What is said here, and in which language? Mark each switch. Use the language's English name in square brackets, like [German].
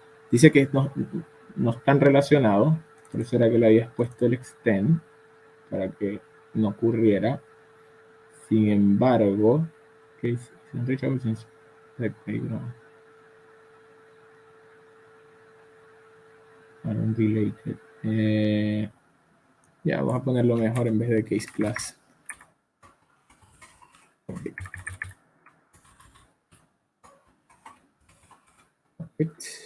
[Spanish] Dice que no están relacionados. Por eso era que le habías puesto el extend, para que no ocurriera. Sin embargo, [English] case is unreachable since the playground are unrelated. [Spanish] Ya, vamos a ponerlo mejor en vez de case class. [English] Okay. Perfect.